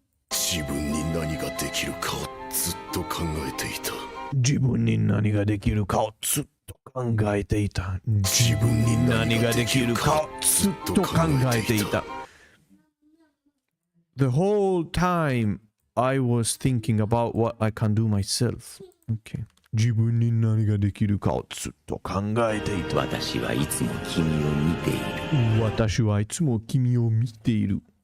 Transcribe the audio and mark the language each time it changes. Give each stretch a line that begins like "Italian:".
Japanese: 自分に何ができるかをずっと考えていた。自分に何ができるかをずっと考えていた。自分に何ができるかをずっと考えていた。
English: The whole time I was thinking about what I can do myself. Okay.
Japanese: 自分に何ができるかをずっと考えていた。私はいつも君を見ている。私はいつも君を見ている。